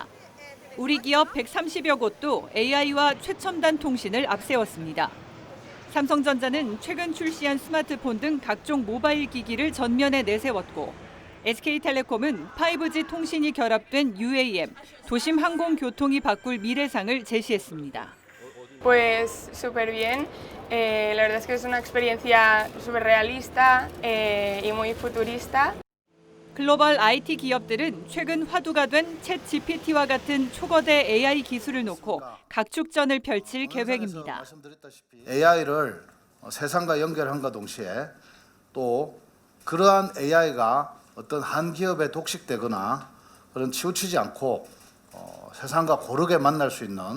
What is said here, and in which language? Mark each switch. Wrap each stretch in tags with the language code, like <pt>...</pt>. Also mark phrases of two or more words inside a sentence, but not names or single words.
<ko>우리 기업 130여 곳도 AI와 최첨단 통신을 앞세웠습니다. 삼성전자는 최근 출시한 스마트폰 등 각종 모바일 기기를 전면에 내세웠고 SK텔레콤은 5G 통신이 결합된 UAM, 도심 항공교통이 바꿀 미래상을 제시했습니다.</ko> <es>Pues súper bien. La verdad es que es una experiencia súper realista y muy futurista.</es> <ko>글로벌 IT 기업들은 최근 화두가 된 챗GPT와 같은 초거대 AI 기술을 놓고 각축전을 펼칠 계획입니다. AI를 세상과 연결함과 동시에 또 그러한 AI가 어떤 한 기업에 독식되거나 그런 치우치지 않고 세상과 고르게 만날 수 있는</ko>